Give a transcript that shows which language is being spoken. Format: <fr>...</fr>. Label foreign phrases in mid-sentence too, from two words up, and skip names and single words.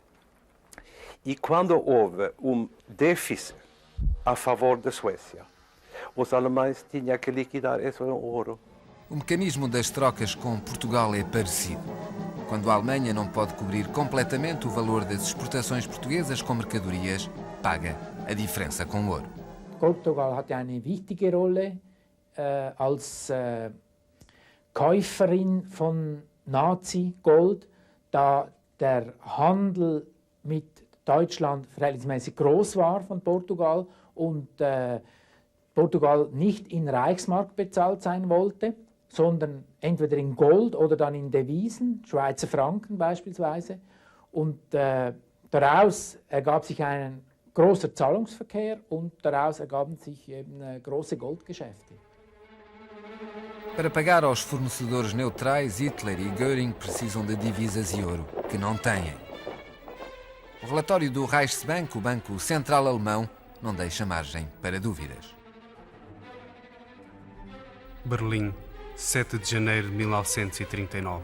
<pt>E quando houve déficit a favor da Suécia, os alemães tinham que liquidar esse ouro. O mecanismo das trocas com Portugal é parecido. Quando a Alemanha não pode cobrir completamente o valor das exportações portuguesas com mercadorias, paga a diferença com ouro.</pt> <de>Portugal hatte eine wichtige Rolle als Käuferin von Nazi-Gold, da der Handel mit Deutschland verhältnismäßig groß war von Portugal und Portugal nicht in Reichsmark bezahlt sein wollte, sondern entweder in Gold oder dann in Devisen, Schweizer Franken beispielsweise. Und daraus ergab sich ein großer Zahlungsverkehr und daraus ergaben sich eben große Goldgeschäfte.</de> <pt>Para pagar aos fornecedores neutrais, Hitler e Göring precisam de divisas e ouro, que não têm. O relatório do Reichsbank, o Banco Central Alemão, não deixa margem para dúvidas. Berlim, 7 de janeiro de 1939.</pt>